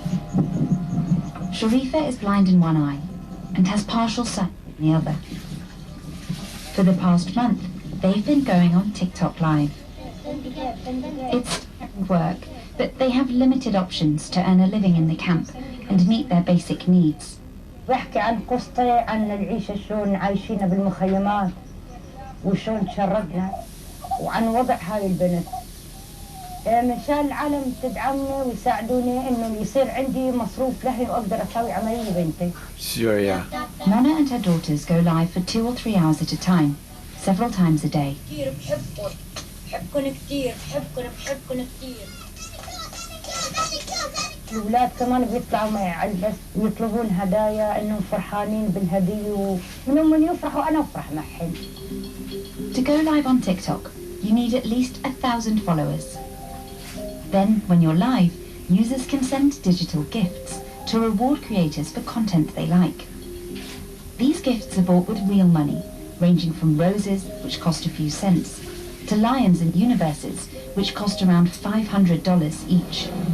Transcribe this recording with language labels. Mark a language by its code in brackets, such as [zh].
[en] Sharifa is blind in one eye and has partial sight in the other. For the past month, they've been going on TikTok Live. It's work, but they have limited options to earn a living in the camp and meet their basic needs. [ar] بحكي عن قصتي عن العيشة شلون عايشين بالمخيمات وشلون تشردنا وعن وضع هاي البنت. مشان العالم تدعمني ويساعدوني انه يصير عندي مصروف لهي واقدر اسوي عملية بنتي. [en] Syria. Mona and her daughters go live for 2 or 3 hours at a time, several times a day. [ar] كثير بحبكم كثير بحبكم كثير. الأولاد كمان بيطلعوا معي على البث ويطلبون هدايا إنهم فرحانين بالهدية ومنهم من يفرحوا أنا أفرح معهم. [en] To go live on TikTok, you need at least 1,000 followers. Then, when you're live, users can send digital gifts to reward creators for content they like. These gifts are bought with real money, ranging from roses, which cost a few cents, to lions and universes, which cost around $500 each.